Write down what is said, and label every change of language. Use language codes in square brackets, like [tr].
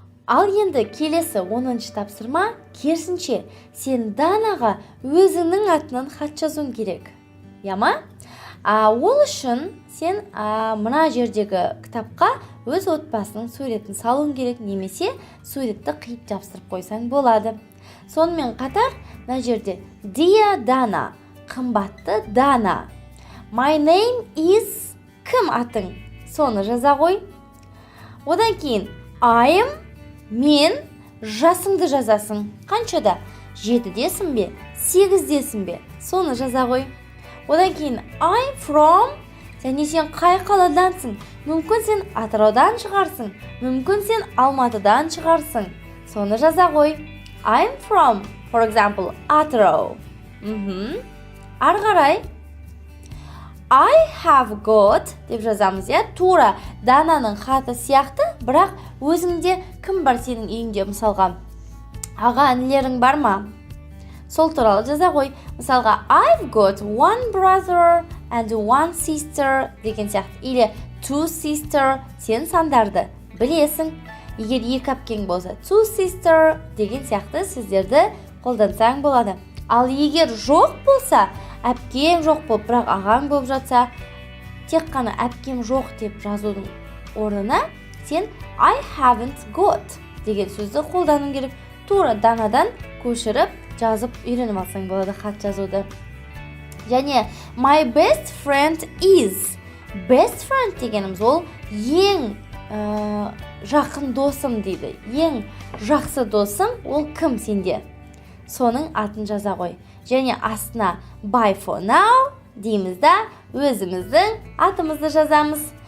[kk] Ал енді келесі 10-шы тапсырма, керісінше, сен Данаға өзіңнің атынан хат жазуың керек. Яма? Ол үшін сен мына жердегі кітапқа өз отбасының суретін салуың керек, немесе суретті қиып жапсырып қойсаң болады. Сонымен қатар, мына жерде [en] Dear Dana, [kk] қымбатты Дана. [en] My name is [kk] кім атың? Соны жаза қой. Одан кейін мен жасыңды жазасың. Қаншада? 7-десің бе? 8-десің бе? Соны жаза қой. Одан кейін [en] I'm from, [kk] және сен қай қаладансың? Мүмкін сен Атыраудан шығарсың, мүмкін сен Алматыдан шығарсың. Соны жаза қой. [en] I'm from, for example, Атырау. [kk] Ары қарай [en] I have got [kk] деп жазамыз, иә? Тура Дананың хаты сияқты, бірақ өзіңде кім бар сенің үйіңде? Мысалға, аға інілерің бар ма? Сол туралы жаза қой. Мысалға, [en] I've got one brother and one sister [kk] деген сияқты. Или [en] two sister, [kk] сен сандарды білесің. Егер екі әпкең болса, [en] two sister [kk] деген сияқты сөздерді қолдансаң болады. Ал егер жоқ болса, әпкем жоқ болып, бірақ ағаң болып жатса, тек қана әпкем жоқ деп жазудың орнына сен [en] I haven't got [kk] деген сөзді қолдану керек. Тура Данадан көшіріп жазып үйреніп алсаң болады хат жазуды. Және [en] my best friend is. Best friend [kk] дегеніміз ол ең жақын досым дейді. Ең жақсы досым ол кім сенде? Соның атын жаза қой. Және астына [en] bye for now [kk] дейміз да өзіміздің атымызды жазамыз.